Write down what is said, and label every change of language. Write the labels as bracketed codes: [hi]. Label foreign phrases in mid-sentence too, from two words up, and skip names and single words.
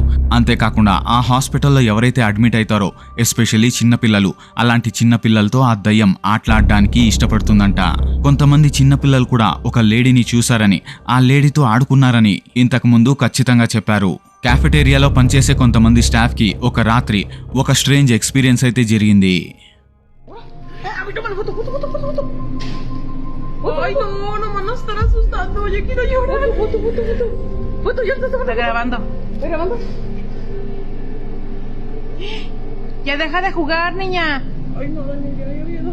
[te] అంతేకాకుండా ఆ హాస్పిటల్లో ఎవరైతే అడ్మిట్ అవుతారో, ఎస్పెషల్లీ చిన్నపిల్లలు, అలాంటి చిన్నపిల్లలతో ఆ దయ్యం ఆటలాడడానికి ఇష్టపడుతుందంట. కొంతమంది చిన్నపిల్లలు కూడా ఒక లేడీని చూశారని, ఆ లేడీతో ఆడుకున్నారని ఇంతకు ముందు ఖచ్చితంగా చెప్పారు. క్యాఫెటేరియాలో పనిచేసే కొంతమంది స్టాఫ్ కి ఒక రాత్రి ఒక [en] strange experience [te] అయితే జరిగింది. [es] Ay, no, nomás nos están asustando. Yo quiero llorar. Foto, ya está grabando. ¿Está grabando? Ya deja de jugar, niña. Ay, no, Dani, ya había miedo.